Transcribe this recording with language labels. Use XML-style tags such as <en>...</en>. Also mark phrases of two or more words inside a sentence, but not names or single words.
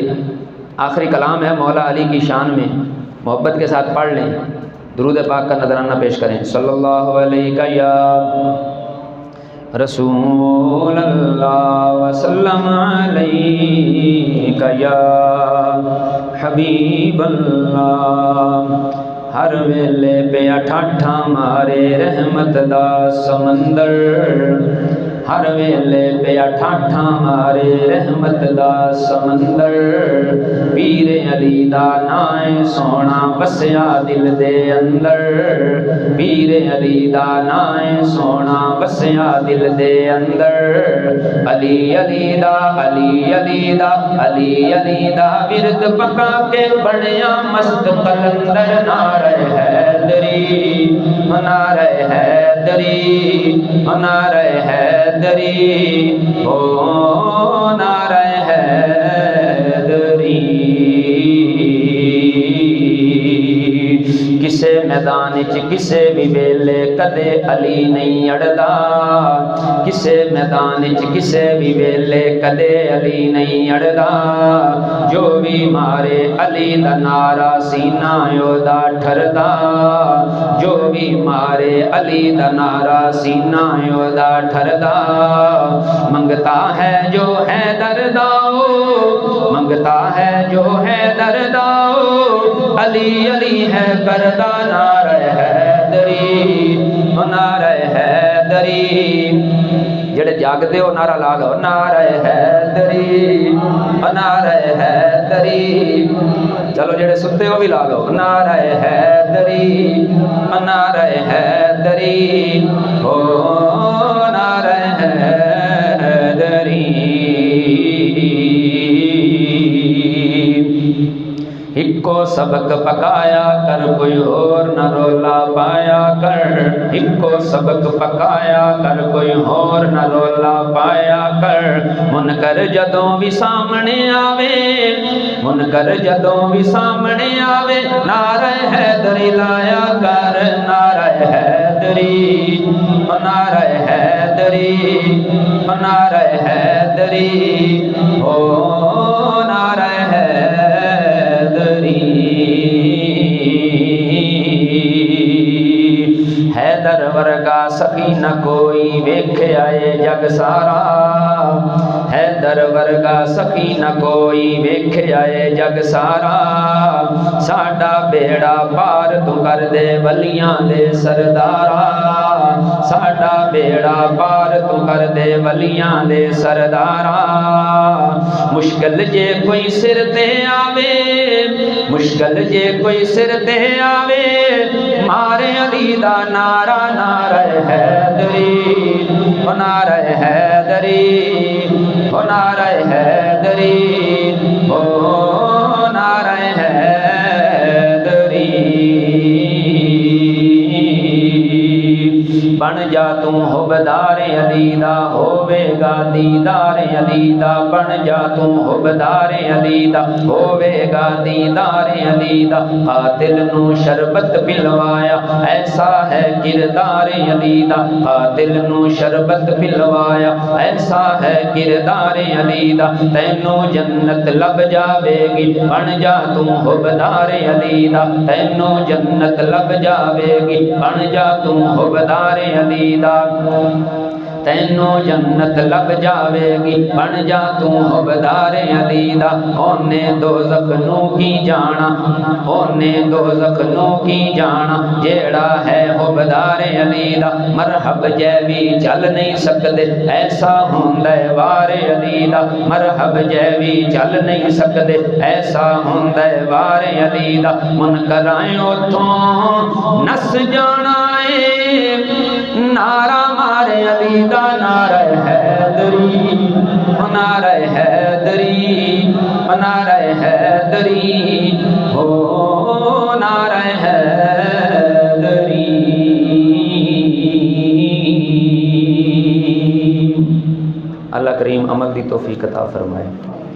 <ur>آخری کلام ہے مولا علی کی شان میں، محبت کے ساتھ پڑھ لیں، درود پاک کا نذرانہ پیش کریں۔</ur> <ar>صلی اللہ علیہ یا رسول اللہ وسلم علیہ یا حبیب اللہ،</ar> <pa>ہر ویلے پہ ٹھاٹھا مارے رحمت دا سمندر، ہر ویلے پہ ٹھاٹھا مارے رحمت دا سمندر، پیر علی دا نائے سونا وسیا دل دے اندر، پیر علی دا نائے سونا وسیا دل دے اندر، علی علی دا علی علی دا علی علی دا ورد پکا کے بڑیا مست قلندر، نعرہ حیدری نعرہ حیدری نعرہ حیدری او نعرہ حیدری، کسے میدان چ کسے بھی ویلے کدے علی نہیں اڑدا، کسے میدان چ کسے بھی ویلے کدے علی نہیں اڑدا، جو بھی مارے علی دا نعرہ سینہ یودا ٹھردا، جو بھی مارے علی دا نعرہ سینہ یودا ٹھردا، منگتا ہے جو ہے درداؤ، منگتا ہے جو ہے درداؤ، علی علی ہے کردہ نعرہ حیدری، نعرہ حیدری، جڑے جاگدے ہو نعرہ لا لو نعرہ حیدری، نعرہ حیدری، چلو جڑے ستے ہو بھی لا لو نعرہ حیدری، نعرہ حیدری، او نعرہ حیدری، ہکو سبق پکایا کر کوئی اور نہ رولا پایا کر، ہکو سبق پکایا کر کوئی اور نہ رولا پایا کر، منکر جدوں بھی سامنے آوے، منکر جدوں بھی سامنے آوے، نعرہ حیدری لایا کر، نعرہ حیدری، نعرہ حیدری، نعرہ حیدری، او نعرہ حیدر ورگا سخی نہ کوئی ویکھے آئے جگ سارا، حیدر ورگا سخی نہ کوئی ویکھے آئے جگ سارا، ساڈا بیڑا پار تو کر دے ولیاں دے سردارا، ساڈا بیڑا پار تو کر دے ولیاں دے سردارا، مشکل جے کوئی سر تے آوے، مشکل جے کوئی سر تے آوے، مارے علی دا نعرہ نعرہ حیدری، نعرہ حیدری، نعرہ حیدری، او نعرہ حیدری، بن جا تو حبدار علی دا ہووے گا دیدار علی دا، بن جا تو حبدار علی دا ہووے گا دیدار علی دا، قاتل نو شربت پلوایا ایسا ہے کردار علی دا، قاتل نو شربت پلوایا ایسا ہے کردار علی دا، تینو جنت لب جاوے گی بن جا تو حبدار علی دا، تینو جنت لب جاوے گی بن جا تو حبدار علی دا، تینو جنت لب جاوے گی بن جا تو حبدار علی دا، اونے دوزخ نو کی جانا، اونے دوزخ نو کی جانا، جیڑا ہے حبدار علی دا، مرحب جے بھی چل نہیں سکدے ایسا ہوندے وار علی دا، مرحب جے بھی چل نہیں سکدے ایسا ہوندے وار علی دا، منکرائیں اتھوں نس جانا ہے، نعرہ مارے علی دا نعرہ حیدری، نعرہ حیدری، نعرہ حیدری، او نعرہ حیدری، اللہ کریم عمل دی توفیق عطا فرمائے۔</pa>